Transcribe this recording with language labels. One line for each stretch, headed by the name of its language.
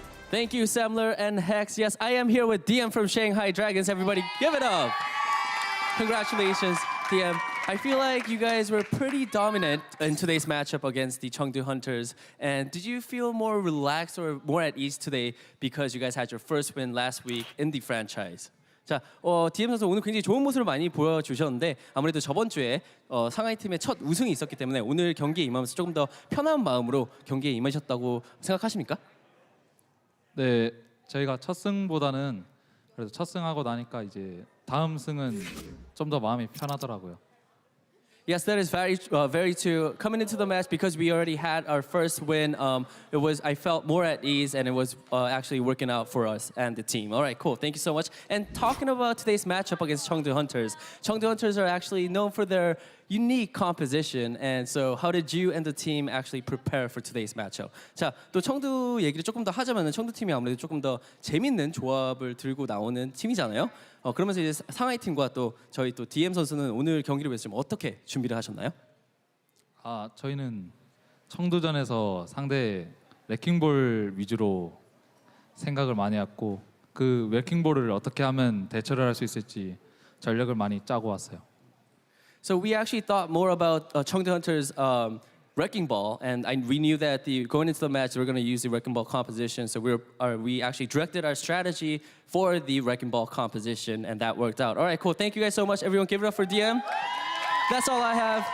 English: Thank you, Semler and Hex. Yes, I am here with DM from Shanghai Dragons. Everybody, give it up. Congratulations, DM. I feel like you guys were pretty dominant in today's matchup against the Chengdou Hunters. And did you feel more relaxed or more at ease today because you guys had your first win last week in the franchise?
Korean: 자, DM 선수 오늘 굉장히 좋은 모습을 많이 보여주셨는데 아무래도 저번 주에 상하이 팀의 첫 우승이 있었기 때문에 오늘 경기에 임하면서 조금 더 편한 마음으로 경기에 임하셨다고 생각하십니까? 네, 저희가 첫 승보다는 그래도 첫 승하고 나니까 이제 다음 승은 좀 더 마음이 편하더라고요.
English: Yes, that is very true. Coming into the match, because we already had our first win, I felt more at ease, and it was actually working out for us and the team. All right, cool. Thank you so much. And talking about today's matchup against Chengdou Hunters are actually known for their unique composition. And so, how did you and the team actually prepare for today's matchup?
Korean: 자, 또 청두 얘기를 조금 더 하자면은 청두 팀이 아무래도 조금 더 재밌는 조합을 들고 나오는 팀이잖아요. 그러면서 이제 상하이 팀과 또 저희 또 DM 선수는 오늘 경기를 위해서 좀 어떻게 준비를 하셨나요? 저희는 청두전에서 상대 레킹볼 위주로 생각을 많이 했고 그 레킹볼을 어떻게 하면 대처를 할 수 있을지 전략을 많이 짜고 왔어요.
English: So we actually thought more about Chengdou Hunters' wrecking ball, and we knew that going into the match, we're going to use the wrecking ball composition. So we actually directed our strategy for the wrecking ball composition, and that worked out. All right, cool. Thank you guys so much. Everyone, give it up for DM. That's all I have.